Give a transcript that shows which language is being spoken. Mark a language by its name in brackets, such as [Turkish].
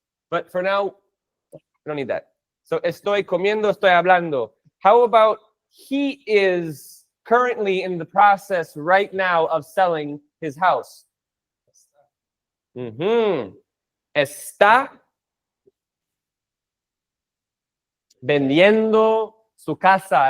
[English] But for now, we don't need that. [Spanish] So, estoy comiendo, estoy hablando. [English] How about he is currently in the process right now of selling his house? [Spanish] Está vendiendo su casa.